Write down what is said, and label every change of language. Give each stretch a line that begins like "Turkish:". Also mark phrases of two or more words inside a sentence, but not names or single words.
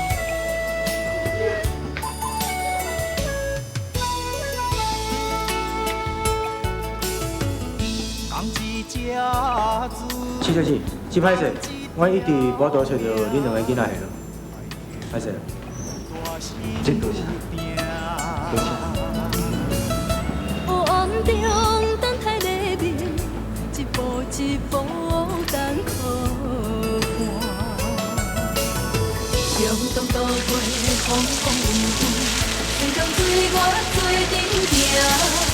Min Nan Chinese: 是，真歹势，我一直无多找到恁两个囡仔的咯，歹势。真多谢，多谢。黑暗中等待黎明，一步一步等靠岸。阳光渡过风风雨雨，水中水我水顶行。